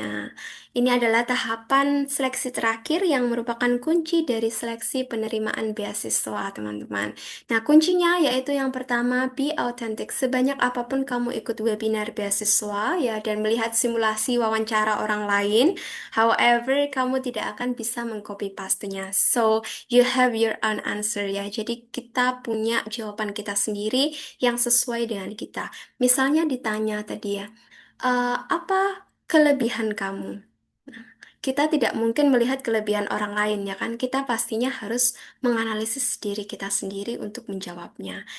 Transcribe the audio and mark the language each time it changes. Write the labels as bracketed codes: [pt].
[id] Ya, ini adalah tahapan seleksi terakhir yang merupakan kunci dari seleksi penerimaan beasiswa, teman-teman. Nah, kuncinya yaitu yang pertama, [en] be authentic. [id] Sebanyak apapun kamu ikut webinar beasiswa ya dan melihat simulasi wawancara orang lain, however, kamu tidak akan bisa mengcopy paste-nya. [en] So, you have your own answer ya. [id] Jadi kita punya jawaban kita sendiri yang sesuai dengan kita. Misalnya ditanya tadi ya, apa kelebihan kamu. Kita tidak mungkin melihat kelebihan orang lain, ya kan? Kita pastinya harus menganalisis diri kita sendiri untuk menjawabnya.